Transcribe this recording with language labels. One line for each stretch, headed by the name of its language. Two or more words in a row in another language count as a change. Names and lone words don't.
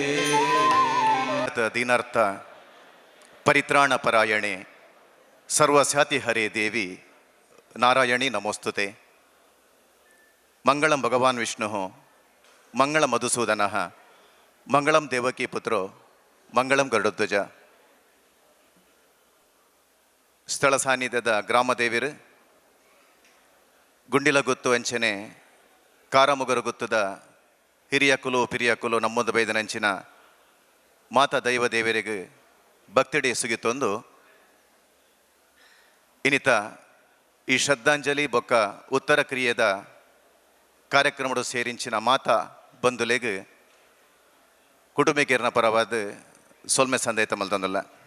Sanskrit: ದೀನಾರ್ಥ ಪರಿತ್ರಾಣ ಪರಾಯಣೆ ಸರ್ವಸ್ಯಾತಿ ಹರೇ ದೇವಿ ನಾರಾಯಣಿ ನಮೋಸ್ತುತೆ. ಮಂಗಳಂ ಭಗವಾನ್ ವಿಷ್ಣು ಮಂಗಳ ಮಧುಸೂದನ ಮಂಗಳಂ ದೇವಕಿ ಪುತ್ರೋ ಮಂಗಳಂ ಗರುಡಧ್ವಜ.
Tulu: ಸ್ಥಳ ಸಾನ್ನಿಧ್ಯದ ಗ್ರಾಮದೇವಿರು ಗುಂಡಿಲಗುತ್ತು ಅಂಚನೆ ಕಾರಮುಗರು ಗುತ್ತದ ಹಿರಿಯ ಕುಲು ಪಿರಿಯ ಕುಲು ನಮ್ಮೊಂದು ಬೈದನಂಚಿನ ಮಾತಾ ದೈವ ದೇವರಿಗೆ ಭಕ್ತಿಡಿ ಸುಗಿತೊಂದು ಇನಿತ ಈ ಶ್ರದ್ಧಾಂಜಲಿ ಬೊಕ್ಕ ಉತ್ತರ ಕ್ರಿಯೆದ ಕಾರ್ಯಕ್ರಮಡು ಸೇರಿಂಚಿನ ಮಾತಾ ಬಂಧುಲೆಗ್ ಕುಟುಂಬಿಕೇರ್ನ ಪರವಾದ ಸೊಲ್ಮೆ ಸಂದೇತ ಮಲ್ತಂದಲ್ಲ